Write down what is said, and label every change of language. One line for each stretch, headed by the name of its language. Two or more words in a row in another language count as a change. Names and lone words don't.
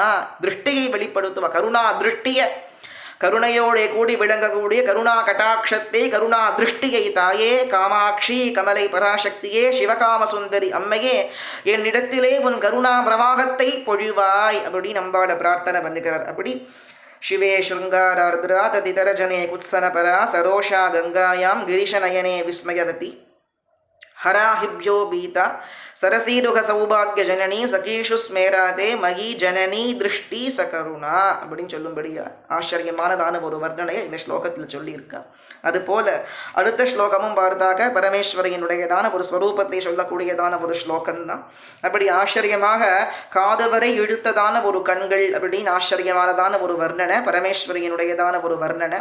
Tamil: திருஷ்டியை வெளிப்படுத்துவ, கருணா திருஷ்டிய, கருணையோட கூடி விளங்கக்கூடிய கருணா கட்டாட்சத்தை, கருணா திருஷ்டியை தாயே. காமாட்சி, கமலை பராசக்தியே, சிவகாம சுந்தரி அம்மையே, என்னிடத்திலே உன் கருணா பிரவாகத்தை பொழிவாய் அப்படின்னு நம்பாட பிரார்த்தனை பண்ணுகிறார்.
Sanskrit: அப்படி शिवे शृंगारार्द्रा तदितरजने कुत्सनपरा सरोषा गंगायां गिरीशनयने विस्मयवती हराहिभ्यो बीता सरसीरुह सौभाग्य जननी सखीषु स्मेरादे मयि जननी दृष्टि सकरुणा
Tamil: அப்படின்னு சொல்லும்படியா ஆச்சரியமானதான ஒரு வர்ணனையை இந்த ஸ்லோகத்தில் சொல்லியிருக்கா. அதுபோல அடுத்த ஸ்லோகமும் பார்த்தாக பரமேஸ்வரியினுடையதான ஒரு ஸ்வரூபத்தை சொல்லக்கூடியதான ஒரு ஸ்லோகம்தான். அப்படி ஆச்சரியமாக காது வரை இழுத்ததான ஒரு கண்கள் அப்படின்னு ஆச்சரியமானதான ஒரு வர்ணனை, பரமேஸ்வரியினுடையதான ஒரு வர்ணனை.